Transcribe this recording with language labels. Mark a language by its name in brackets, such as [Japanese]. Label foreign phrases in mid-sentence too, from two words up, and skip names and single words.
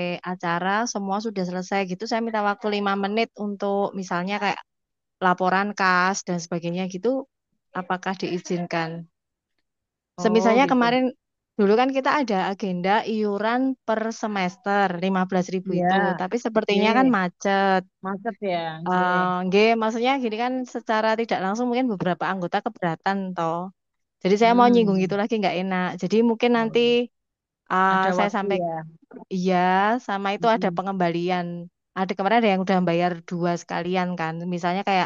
[Indonesian] acara semua sudah selesai gitu saya minta waktu 5 menit untuk misalnya kayak laporan kas dan sebagainya gitu apakah diizinkan? Oh Semisalnya gitu. kemarin dulu kan kita ada agenda iuran per semester 15.000 Iya. itu tapi sepertinya kan Nggih. macet. Macet ya. Nggih. Nggih, maksudnya gini kan secara tidak langsung mungkin beberapa anggota keberatan toh. Jadi saya mau nyinggung itu Hmm. lagi nggak enak. Jadi mungkin Oh, nanti ada saya waktu sampai ya. iya sama itu ada Mm-mm. pengembalian. Ada kemarin ada yang udah bayar dua sekalian kan. Misalnya kayak